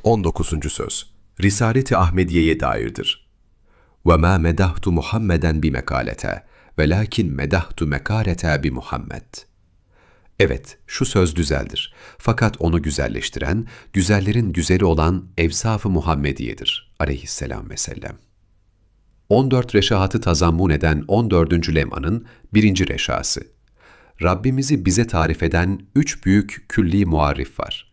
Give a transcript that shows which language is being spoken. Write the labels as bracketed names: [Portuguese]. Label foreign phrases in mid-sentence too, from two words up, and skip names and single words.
[Turkish] 19. söz. Risalet-i Ahmediye'ye dairdir. [Arabic] وَمَا مَدَحْتُ مُحَمَّدًا بِمَكَالَةَ وَلَاكِنْ مَدَحْتُ مَكَالَةَ بِمُحَمَّدٍ. [Turkish] Evet, şu söz güzeldir. Fakat onu güzelleştiren, güzellerin güzeli olan Evsaf-ı Muhammediye'dir. Aleyhisselam ve sellem. 14 reşahatı tazammun eden 14. lemanın 1. reşası. Rabbimizi bize tarif eden 3 büyük külli muarrif var.